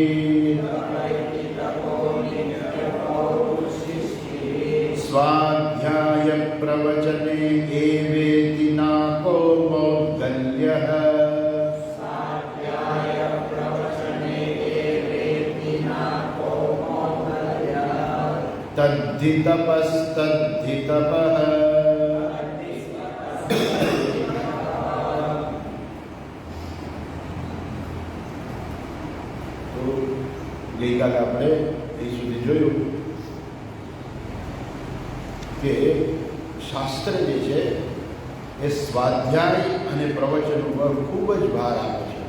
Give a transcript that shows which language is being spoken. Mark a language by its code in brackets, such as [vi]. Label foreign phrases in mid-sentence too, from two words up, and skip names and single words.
[sa] स्वाध्याय प्रवचने एवेति नाको मौद्गल्यः तद्धि तपस्तद्धि तपः। [gu] તો ગઈકાલે આપણે એ સુધી જોયું કે શાસ્ત્ર જે છે એ સ્વાધ્યાય અને પ્રવચન ઉપર ખૂબ જ ભાર આપે છે.